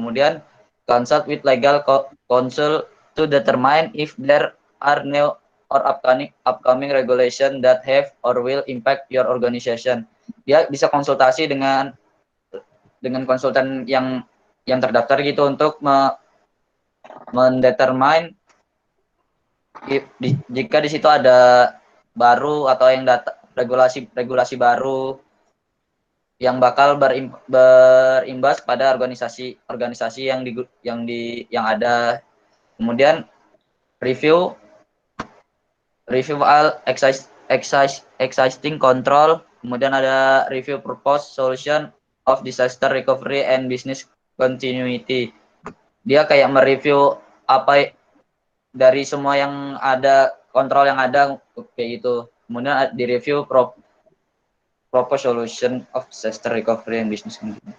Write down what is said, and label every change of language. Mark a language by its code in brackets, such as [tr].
[en] Kemudian consult with legal counsel to determine if there are new or upcoming regulation that have or will impact your organization. [id] Dia bisa konsultasi dengan konsultan yang terdaftar gitu untuk mendetermine jika di situ ada baru atau yang regulasi baru yang bakal berimbas pada organisasi yang ada. [en] Kemudian review all existing control, [id] kemudian ada [en] review proposed solution of disaster recovery and business continuity. [id] Dia kayak mereview apa dari semua yang ada, kontrol yang ada kayak gitu. Kemudian direview [en] proposed solution of disaster recovery and business continuity.